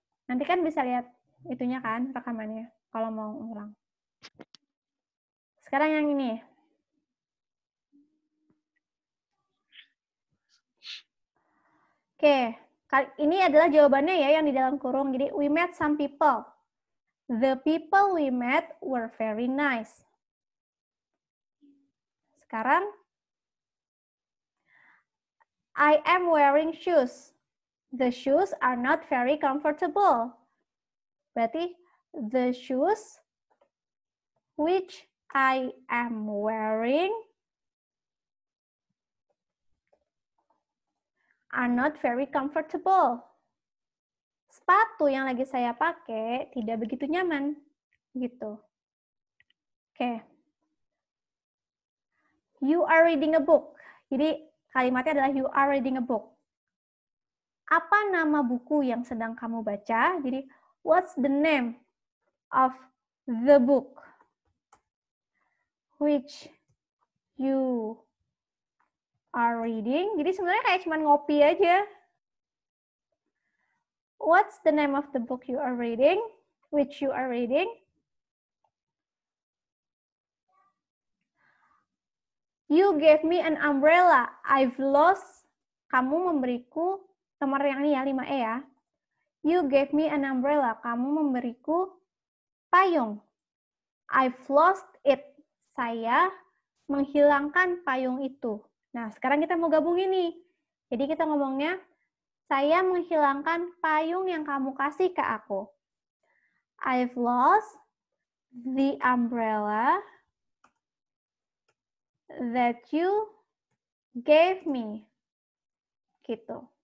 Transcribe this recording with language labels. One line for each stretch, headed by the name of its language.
Indonesian: Nanti kan bisa lihat itunya kan, rekamannya, kalau mau ulang. Sekarang yang ini. Oke, ini adalah jawabannya ya yang di dalam kurung. Jadi,
English: we met some people. The people we met were very nice.
Indonesian: Sekarang,
English: I am wearing shoes. The shoes are not very comfortable.
Indonesian: Berarti,
English: The shoes which I am wearing are not very comfortable.
Indonesian: Sepatu yang lagi saya pakai tidak begitu nyaman. Gitu. Oke.
English: You are reading a book.
Indonesian: Jadi kalimatnya adalah
English: you are reading a book.
Indonesian: Apa nama buku yang sedang kamu baca? Jadi,
English: what's the name of the book which you are reading?
Indonesian: Jadi sebenarnya kayak cuma ngopi aja.
English: What's the name of the book you are reading? Which you are reading? You gave me an umbrella. I've lost.
Indonesian: Kamu memberiku, nomor yang ini ya, 5E ya.
English: You gave me an umbrella.
Indonesian: Kamu memberiku payung.
English: I've lost it.
Indonesian: Saya menghilangkan payung itu. Nah, sekarang kita mau gabung ini. Jadi kita ngomongnya, saya menghilangkan payung yang kamu kasih ke aku.
English: I've lost the umbrella that you gave me.
Indonesian: Gitu.